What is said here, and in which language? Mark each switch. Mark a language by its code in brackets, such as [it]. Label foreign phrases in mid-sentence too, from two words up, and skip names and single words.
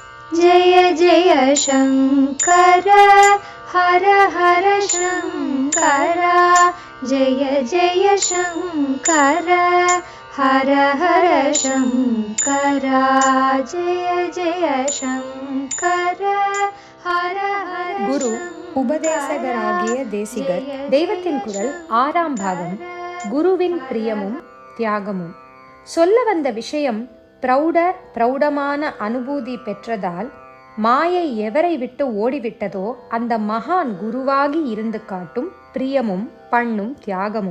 [sa] जय जय शङ्कर हर हर शङ्कर जय जय शङ्कर हर हर शङ्कर जय जय शङ्कर हर हर. [ta] குரு உபதேசகராகிய தேசிகர் தெய்வத்தின் குரல் 6ஆம் பாகம். குருவின் பிரியமும் தியாகமும். சொல்ல வந்த விஷயம் பிரௌடமான அனுபூதி பெற்றதால் மாயை எவரை விட்டு ஓடிவிட்டதோ அந்த மகான் குருவாகி இருந்து காட்டும் பிரியமும் பண்ணும் தியாகமும்.